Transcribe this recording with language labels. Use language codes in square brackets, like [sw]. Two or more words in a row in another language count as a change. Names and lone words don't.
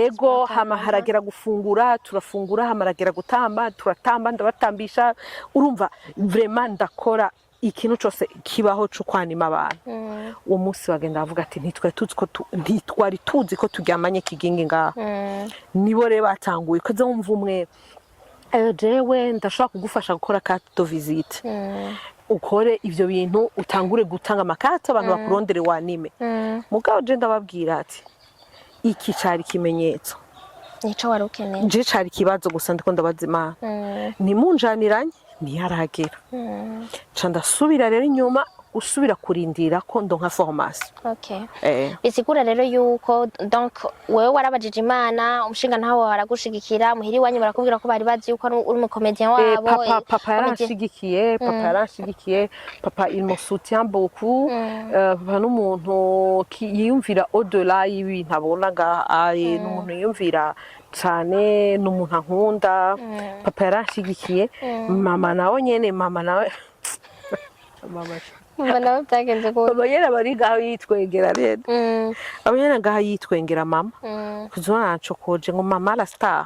[rn] ego hama haragera gufungura turafungura hamaragera gutamba turatamba ndabatambisha urumva vraiment ndakora ikintu cyose kibaho cyo kwanima abantu uwo munsi bagenda bavuga ati ntitwari tuzi ko turyamanye kigingi ngaha nibo rero batanguye ko wumva umwe jewe ndashobora kugufasha gukora [fr] carte de visite [rn] ukore ivyo bintu utangure gutanga amakarte abantu bakurondere wanime mugabo je ndababwira ati iki cari kimenyetso nico wari ukeneye je cari kibazo gusa ndiko ndabaza Imana nimunjaniranye ntiyaragera ndasubira rero inyuma usubira kurindira ko ndonka formation bisigura rero yuko donc wewe warabajije Imana umushinga ntawe waragushigikira muhiri wanyu barakubwira ko bari bazi yuko uri umukomedian wabo papa yaranshyigikiye papa [fr] il me soutient beaucoup [rn] papa n'umuntu yiyumvira au-delà y'ibintu abonaga n'umuntu yiyumvira cyane n'umuntu ankunda papa yaranshyigikiye mama nawe nyene mama nawe byagenze gute abanyene bari gaho yitwengera rero abanyene gaho yitwengera mama kuzona nacokoje ngo mama [fr] la star